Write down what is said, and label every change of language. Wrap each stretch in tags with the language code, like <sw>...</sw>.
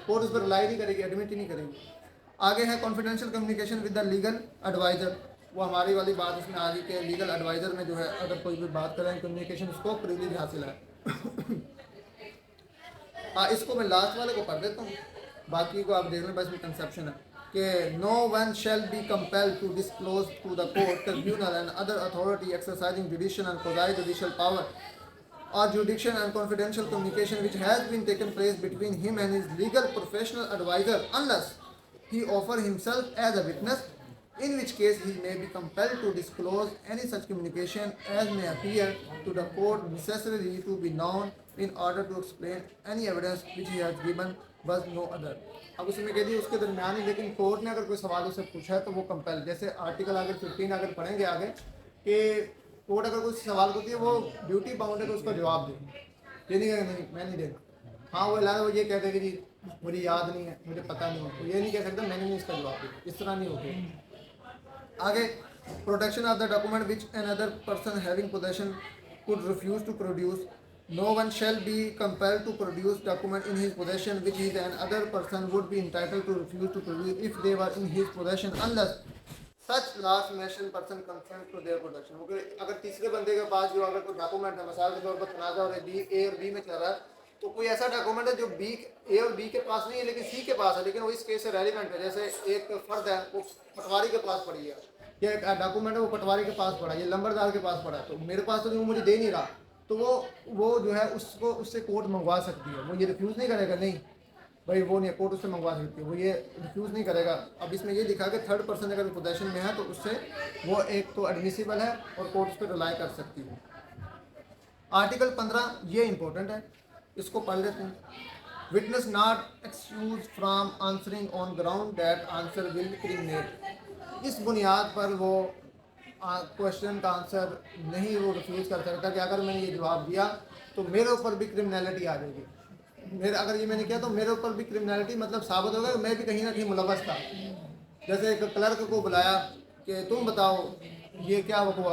<ur>Court اس پر rely نہیں کرے گی، ایڈمٹ ہی نہیں کرے گی. آگے ہے</ur> <en>Confidential communication with the legal advisor.</en> <ur>وہ ہماری والی بات اس میں آ گئی کہ لیگل ایڈوائزر میں جو ہے اگر کوئی بھی بات کریں کمیونیکیشن اس کو پریویلیج حاصل ہے. اس کو میں لاسٹ والے کو پڑھ دیتا ہوں، باقی کو آپ دیکھ لیں. بس میں کنسیپشن ہے کہ</ur> <en>No one shall be compel to disclose to the court tribunal and other authority exercising judicial and quasi judicial power or jurisdiction and confidential communication which has been taken place between him and his legal professional advisor unless he offer himself as a witness, in which case he may be compelled to disclose any such communication as may appear to the court necessary to be known in order to explain any evidence which he has given was no other.</en> <ur>اب اس میں کہہ دی اس کے درمیان ہی، لیکن court نے اگر کوئی سوال اسے پوچھا ہے تو وہ کمپیل، جیسے آرٹیکل آگے 15 اگر پڑھیں گے آگے کہ کورٹ اگر کوئی سوال کرتی ہے وہ ڈیوٹی باؤنڈ ہے کہ اس کو جواب دے. یہ نہیں کہے نہیں میں نہیں دے. ہاں وہ وہ یہ کہتے کہ جی مجھے یاد نہیں ہے، مجھے پتہ نہیں ہے، یہ نہیں کہہ سکتا میں نے نہیں اس کا جواب دیا. اس طرح نہیں ہوگی.</ur> <en>آگے protection of the document which an other person having position could refuse to produce. No one shall be compelled to produce document in his possession which is an other person would be entitled to refuse to produce if they were in his possession unless such last mentioned person consent to their production.</en> <ur>اگر تیسرے بندے کے پاس جو اگر کوئی document ہے، مثال کے طور پر تنازع ہو رہا ہے اے اور بی میں چل رہا ہے، تو کوئی ایسا ڈاکومنٹ ہے جو اے اور بی کے پاس نہیں ہے لیکن سی کے پاس ہے، لیکن وہ اس کیس سے ریلیونٹ ہے. جیسے ایک فرد ہے وہ پٹواری کے پاس پڑی ہے، یا ایک ڈاکومنٹ ہے وہ پٹواری کے پاس پڑا ہے، یہ لمبردار کے پاس پڑا ہے، تو میرے پاس تو نہیں، وہ مجھے دے نہیں رہا، تو وہ جو ہے اس سے کورٹ منگوا سکتی ہے. وہ یہ ریفیوز نہیں کرے گا، نہیں بھائی وہ نہیں، کورٹ اس سے منگوا سکتی ہے، وہ یہ ریفیوز نہیں کرے گا. اب اس میں یہ دکھا کہ تھرڈ پرسن اگر پوزیشن میں ہے تو اس سے وہ ایک تو ایڈمیسیبل ہے اور کورٹ اس پہ ریلائی کر سکتی ہے. آرٹیکل 15 یہ امپورٹنٹ ہے، اس کو پڑھ لیتے ہیں.</ur> <en>witness not excused from answering on ground that answer will criminate.</en> <ur>اس بنیاد پر وہ کوشچن کا آنسر نہیں وہ ریفیوز کر سکتا کہ اگر میں نے یہ جواب دیا تو میرے اوپر بھی کرمنالٹی آ جائے گی. میرا اگر یہ میں نے کیا تو میرے اوپر بھی کرمنالٹی مطلب ثابت ہوگا کہ میں بھی کہیں نہ کہیں ملوث تھا. جیسے ایک کلرک کو بلایا کہ تم بتاؤ یہ کیا ہوا.</ur>